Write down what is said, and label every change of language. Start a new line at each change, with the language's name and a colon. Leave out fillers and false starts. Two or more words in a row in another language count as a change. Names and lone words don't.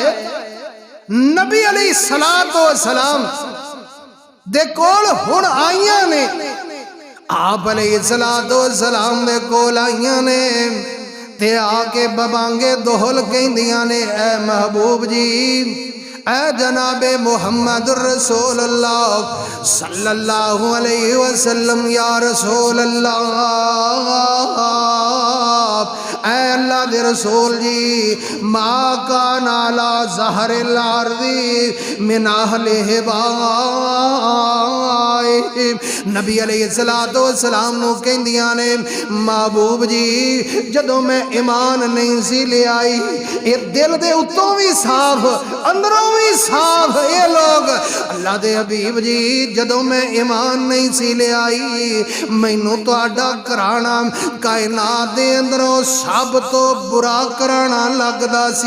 Punjabi: नबी
Arabic: عليه الصلاة والسلام
Punjabi: دے کول ہن آئیاں نے، آپ
Arabic: عليه الصلاة والسلام
Punjabi: دے کول آئیاں نے تے آکے ببانگے دوہل کہندیاں نے، اے محبوب جی، اے جنابے
Arabic: محمد رسول الله صلى الله عليه وسلم, يا رسول الله,
Punjabi: اے اللہ دے رسول جی,
Arabic: ما كان على ظهر الأرض من أهل خباء.
Punjabi: नबी
Arabic: عليه الصلاة والسلام
Punjabi: نوں کہندیاں نے، محبوب جی جدوں میں ایمان نہیں سی لے آئی، یہ دل دے اتوں بھی صاف اندروں بھی صاف، یہ لوگ اللہ دے حبیب جی جدوں میں ایمان نہیں سی لے آئی، مینوں تہاڈا گھرانہ کائنات دے اندروں سب تو برا کرانا لگدا سی.